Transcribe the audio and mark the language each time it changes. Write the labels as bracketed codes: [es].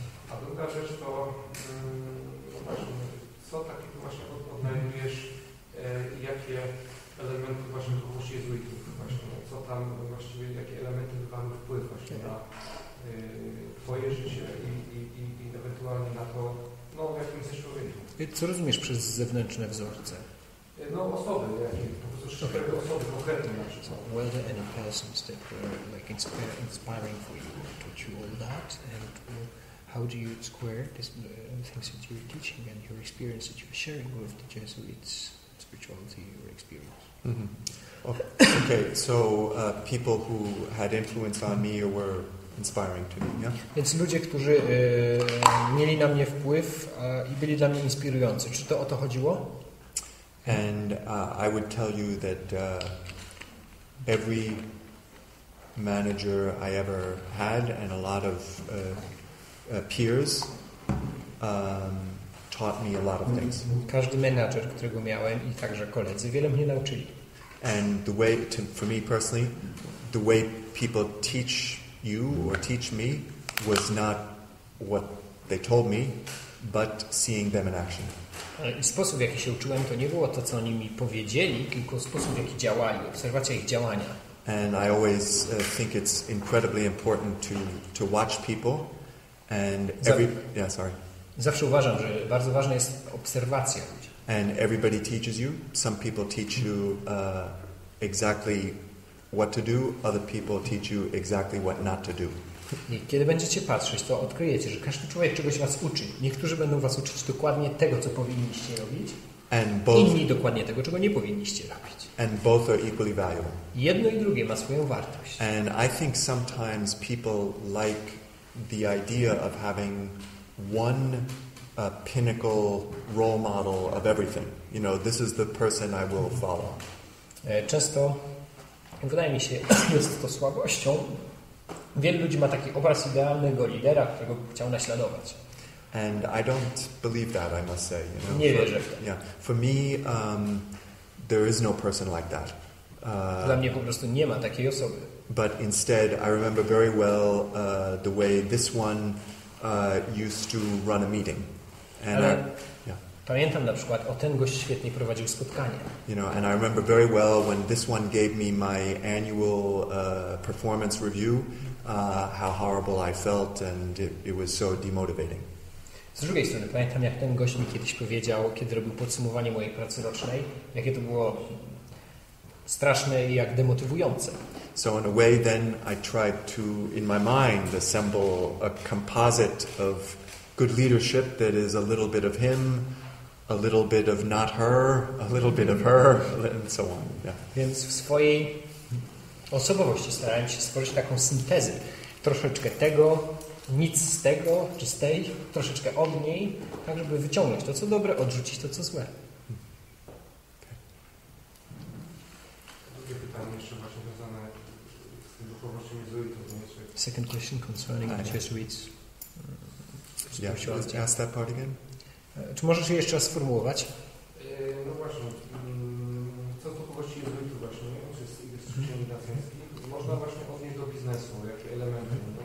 [pl] A druga rzecz to no właśnie, co takiego właśnie odnajdujesz, jakie elementy właśnie duchowości jezuitów właśnie, co tam właściwie, jakie elementy wywarły wpływ właśnie na Twoje życie i ewentualnie na to, no jakim jesteś człowiekiem. Co rozumiesz przez zewnętrzne wzorce? No osoby, jakie po prostu szczególne osoby konkretne na przykład. [en] Were there any persons that were like inspiring for you, taught you all that, and how do you square these things that you're teaching and your experience that you're sharing with the Jesuits, spirituality, your experience? Mm-hmm. Okay, so people who had influence on me or were inspiring to me, yeah? [pl] Więc ludzie, którzy mieli na mnie wpływ i byli dla mnie inspirujący. Czy to o to chodziło? [en] And I would tell you that every manager I ever had and a lot of peers taught me a lot of things. [pl] Każdy menadżer, którego miałem i także koledzy, wiele mnie nauczyli. [en] And the way, for me personally, the way people teach you or teach me was not what they told me, but seeing them in action. [pl] I sposób, w jaki się uczyłem, to nie było to, co oni mi powiedzieli, tylko sposób, w jaki działali, obserwacja ich działania. [en] And I always think it's incredibly important to watch people and [pl] Zawsze uważam, że bardzo ważna jest obserwacja ludzi. [en] And everybody teaches you. Some people teach you exactly what to do. Other people teach you exactly what not to do. [pl] I kiedy będziecie patrzeć, to odkryjecie, że każdy człowiek czegoś was uczy. Niektórzy będą was uczyć dokładnie tego, co powinniście robić. Inni dokładnie tego, czego nie powinniście robić. [en] And both are equally valuable. [pl] Jedno i drugie ma swoją wartość. [en] And I think sometimes people like the idea of having one pinnacle role model of everything. You know, this is the person I will follow. [pl] Często, wydaje mi się, jest to słabością. Wielu ludzi ma taki obraz idealnego lidera, którego chciał naśladować. [en] And I don't believe that, I must say. You know, [pl] nie wierzę w to. [en] Yeah, for me, there is no person like that. [pl] Dla mnie po prostu nie ma takiej osoby. [en] But instead, I remember very well the way this one used to run a meeting. And [pl] Pamiętam na przykład, ten gość świetnie prowadził spotkanie. [en] You know, and I remember very well when this one gave me my annual performance review, how horrible I felt, and it was so demotivating. [pl] Z drugiej strony pamiętam, jak ten gość mi kiedyś powiedział, kiedy robił podsumowanie mojej pracy rocznej, jakie to było straszne i jak demotywujące. [en] So in a way then I tried to, in my mind, assemble a composite of good leadership that is a little bit of him, a little bit of not her, a little bit of her, and so on. Yeah. [pl] Więc w swojej osobowości starałem się stworzyć taką syntezę. Troszeczkę tego, nic z tego, czy z tej, troszeczkę od niej, tak żeby wyciągnąć to, co dobre, odrzucić to, co złe. Drugie pytanie jeszcze właśnie związane z tym duchowością jezuitów. [en] Second question concerning the Jesuits. Yeah, ask that part again. [pl] Czy możesz je jeszcze raz sformułować? No właśnie, co do duchowości jezuitów właśnie, czy jest chrześcijanin nacjonalski, można właśnie odnieść do biznesu, jakie elementy.